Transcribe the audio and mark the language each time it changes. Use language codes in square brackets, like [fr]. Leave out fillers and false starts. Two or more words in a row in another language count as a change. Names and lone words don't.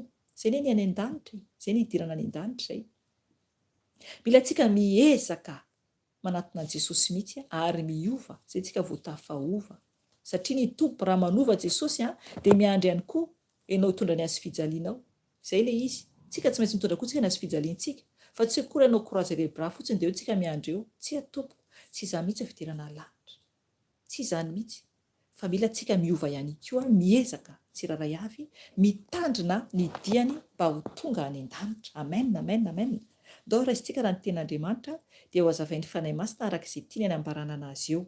[mg] Izay ny any an-danitra, izay ny hidirana any an-danitra izay. Mila tsika miezaka manatona Jesosy mihitsy ary miova, izay tsika vao tafaova. Satria ny tompo raha manova Jesosy dia miandry ihany koa ianao hitondra ny azy fijalianao. Izay ilay izy. Tsika tsy maintsy mitondra koa tsika ny azy fijaliantsika. Fa tsy akory ianao [fr] croiser les bras [mg] fotsiny dia eo tsika miandry eo. Tsy atopoko. Tsy izany mihitsy fidirana lanitra. Tsy izany mihitsy. Fa mila tsika miova ihany koa, miezaka tsiraray avy, mitandrina ny diany mba ho tonga any an-danitra. Amen, amen, amen. Dao raisitsika raha ny ten'Andriamanitra dia ho azavain'ny fanahy masina araka izay tiany anambarana anazy eo.